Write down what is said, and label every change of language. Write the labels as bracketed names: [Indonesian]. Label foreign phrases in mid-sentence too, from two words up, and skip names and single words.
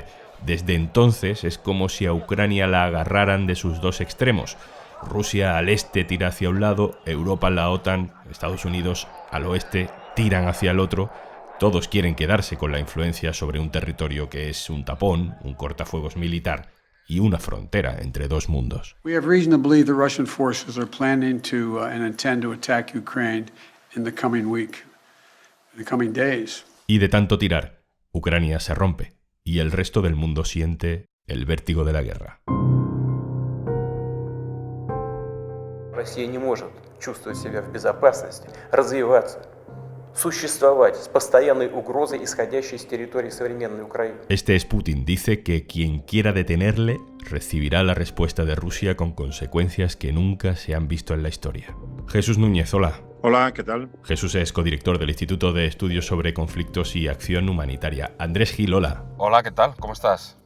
[Spanish] Desde entonces es como si a Ucrania la agarraran de sus dos extremos. Rusia al este tira hacia un lado, Europa, la OTAN, Estados Unidos al oeste tiran hacia el otro. Todos quieren quedarse con la influencia sobre un territorio que es un tapón, un cortafuegos militar y una frontera entre dos mundos. [English] We have reason to believe the Russian forces are planning to and intend to attack Ukraine in the coming week, in the coming days. [Spanish] Y de tanto tirar, Ucrania se rompe y el resto del mundo siente el vértigo de la guerra. [Russian] Россия не может чувствовать себя в безопасности, развиваться, существовать с постоянной угрозой, исходящей с территории современной Украины. [Spanish] Este es Putin. Dice que quien quiera detenerle recibirá la respuesta de Rusia con consecuencias que nunca se han visto en la historia. Jesús Núñez, hola. Hola, ¿qué tal? Jesús es codirector del Instituto de Estudios sobre Conflictos y Acción Humanitaria. Andrés Gil, hola. Hola, ¿qué tal? ¿Cómo estás?